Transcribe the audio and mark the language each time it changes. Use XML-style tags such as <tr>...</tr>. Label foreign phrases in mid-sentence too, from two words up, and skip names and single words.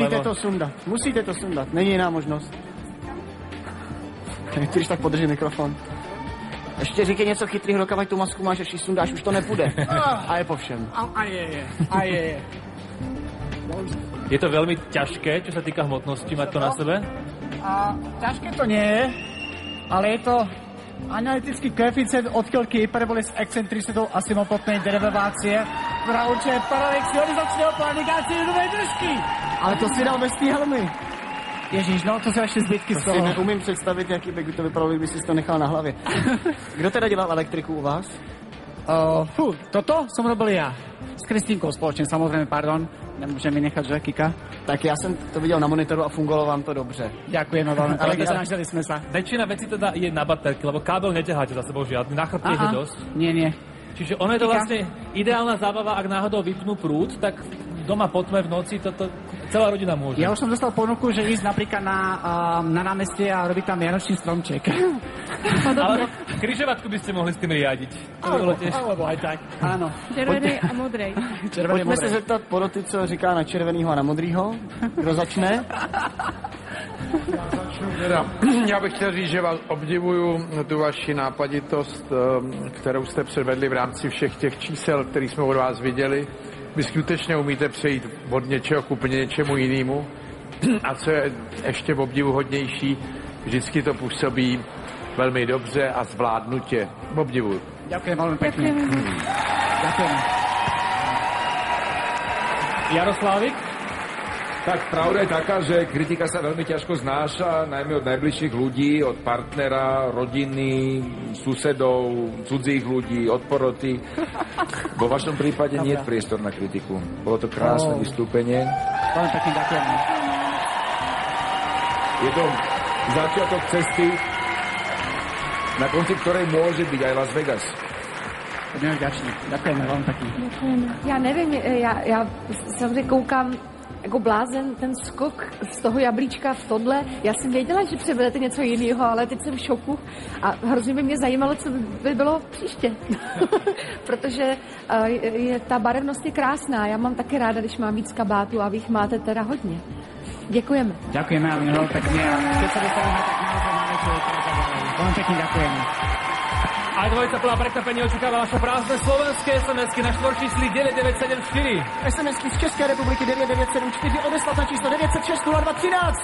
<cs>Musíte to sundat, není jiná možnost. Když tak podrží mikrofon. Ještě říkej něco chytrýho, dokavať tu masku máš, až ji sundáš, už to nepůjde. A je po všem. A je.</cs> <sk>Je to veľmi ťažké, čo sa týka hmotnosti, mať to na sebe? Ťažké to nie je, ale je to analytický koeficient odchylky hyperboly s excentricitou asympotnej derivácie, ktorá určuje paradox ionizačného planikácie novej držky.</sk> <cs>Ale to si dal bez té helmy. Ježíš, no to jsou ještě zbytky z toho. To si neumím představit, jaký by to vypadalo, kdyby si to nechal na hlavě. Kdo teda dělal elektriku u vás?</cs> <sk>Toto som robil ja.</sk> <cs>S Kristínkou společně, samozřejmě, pardon. Nemůže mi nechat, že, Kika? Tak já jsem to viděl na monitoru a fungovalo vám to dobře.</cs> <sk>Ďakujeme veľmi, ale snažili sme sa. Väčšina vecí teda je na baterky, lebo kábel neťaháte za sebou žiadny, na chrbte je dosť. Nie. Čiže ono je to vlastne ideálna zábava, ak náhodou vypnú prúd, tak doma po tme v noci toto celá rodina môže. Ja už som dostal ponuku, že ísť napríklad na námestie a robiť tam vianočný stromček. Ale križovatku by ste mohli s tým riadiť. Alebo aj tak. Áno. Červenej a modrej.</sk> <cs>Pojďme se zeptat poroty, co říká na červenýho a na modrýho. Kdo začne? Já bych chtěl říct, že vás obdivuju tu vaši nápaditost, kterou jste předvedli v rámci všech těch čísel, které jsme od vás viděli. Vy skutečně umíte přejít od něčeho k úplně něčemu jinému. A co je ještě obdivuhodnější, vždycky to působí velmi dobře a zvládnutě. Obdivuju.</cs> <sk>Ďakujem veľmi pekne. Ďakujem. Jaroslávik? Tak pravda je taká, že kritika sa veľmi ťažko znáša, najmä od najbližších ľudí, od partnera, rodiny, susedov, cudzích ľudí, od poroty. Vo vašom prípade nie je priestor na kritiku. Bolo to krásne vystúpenie. Veľmi pekne ďakujem. Je to začiatok cesty, na konci ktorej môže byť aj Las Vegas. Budeme vďační. Ďakujeme veľmi pekne. Ďakujeme.</sk> <cs>Já nevím, já samozřejmě koukám, jako blázen ten skok z toho jablíčka v tohle. Já jsem věděla, že předvedete něco jiného, ale teď jsem v šoku a hrozně by mě zajímalo, co by bylo příště. Protože ta barevnost je krásná. Já mám také ráda, když mám víc kabátů a vy jich máte teda hodně. Děkujeme.</cs> <sk>Ďakujeme veľmi pekne. Keď sa dostaneme, tak naozaj máme čo ukázať. Veľmi pekne ďakujeme. Aj dvojica plná prekvapenie očakáva naše prázdne slovenské SMS-ky na štvorčísli 9974. SMS-ky z Českej republiky 9974 odeslať na číslo 906 0213.</sk>